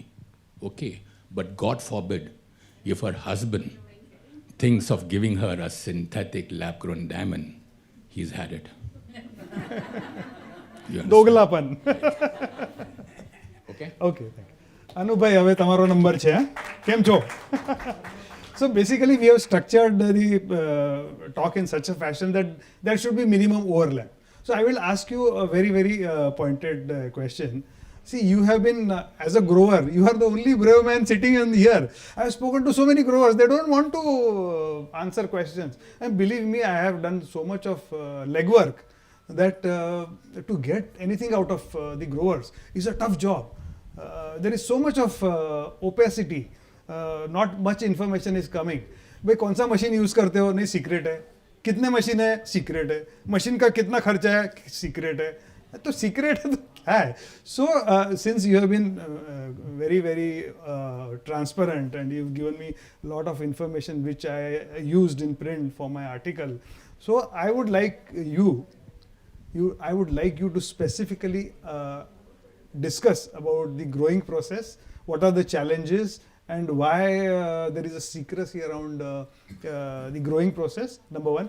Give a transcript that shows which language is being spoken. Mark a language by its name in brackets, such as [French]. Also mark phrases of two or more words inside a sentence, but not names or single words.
[English] Okay, but God forbid, if her husband thinks of giving her a synthetic lab-grown diamond, he's had it. Doglapan. Okay? Okay, thank you. Anubhai, [Gujarati] હવે તમારો નંબર છે. કેમ છો? [English] So basically, we have structured the talk in such a fashion that there should be minimum overlap. So I will ask you a very, very pointed question. See, you have been, as a grower, you are the only brave man sitting in here. I have spoken to so many growers, they don't want to answer questions. And believe me, I have done so much of legwork that to get anything out of the growers is a tough job. There is so much of opacity. not much information is coming. [Hindi] भाई कौन सा [English] machine use [Hindi] करते हो, नहीं सीक्रेट है, कितने मशीन है सीक्रेट है, मशीन का कितना खर्चा है सीक्रेट है, तो सीक्रेट है तो क्या है. [English] so since you have been very very transparent and you've given me a lot of information which I used in print for my article, so I would like I would like you to specifically discuss about the growing process, what are the challenges and why there is a secrecy around the growing process, number one.